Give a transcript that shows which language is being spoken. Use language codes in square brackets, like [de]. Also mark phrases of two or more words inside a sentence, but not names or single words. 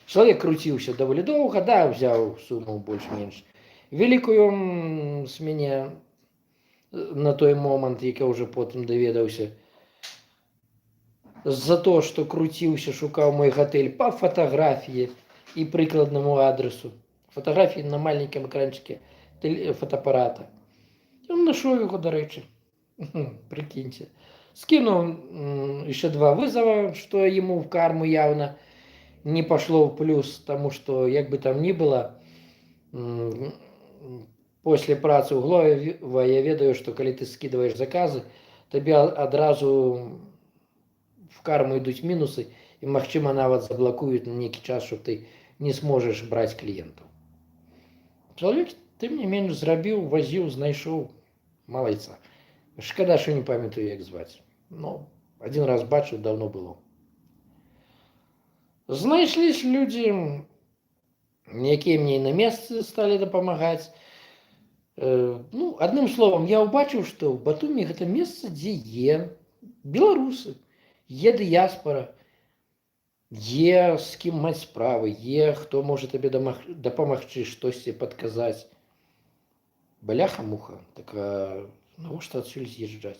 [be] Чалавек круціўся даволі доўга, да, взяў суму больш-менш вялікую з мяне на той момант, як я ўжо потым даведаўся. За то, што круціўся, шукаў мой гатэль па фатаграфіі і прыкладнаму адресу. Фатаграфіі на маленькім экранчыке фотоапарата. Ён нашоў яго, дарэчы. [ru] Прикиньте. Скинул еще 2 вызова, что ему в карму явно не пошло в плюс, потому что, как бы там ни было, после працы углова [be] я ведаю, [ru] что когда ты скидываешь заказы, тебе одразу в карму идут минусы, и, [be] магчыма, нават [ru] заблокуют на некий час, что ты не сможешь брать клиентов. Человек, ты мне меньше зрабіў, возил, знайшоў, малайца. [be] Шкада, що не памятаю, як зваць. Ну, [ru] один раз [be] бачыў, [ru] давно было. [be] Знайшлись люди, якія мне на месцы стали дапамагаць. [ru] Ну, одним словом, [be] я убачыў, што в Батуми гэта месца, дзе беларусы, дыяспора, з кім маць справы, хто можа табе дапамагчы, штосьці падказаць. Бляха-муха, так навошта адсюль з'язджаць?